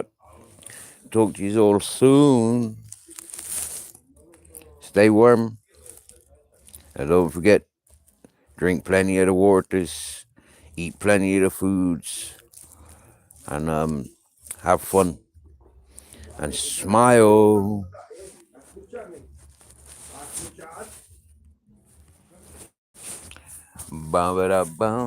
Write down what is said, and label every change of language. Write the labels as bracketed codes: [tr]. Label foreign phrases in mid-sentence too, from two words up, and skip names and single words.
[en] Talk to you all soon. Stay warm, and don't forget, drink plenty of the waters, eat plenty of the foods, and have fun and smile. [es] Escúchame. ¿Escuchas? Bum, ba, da, bum.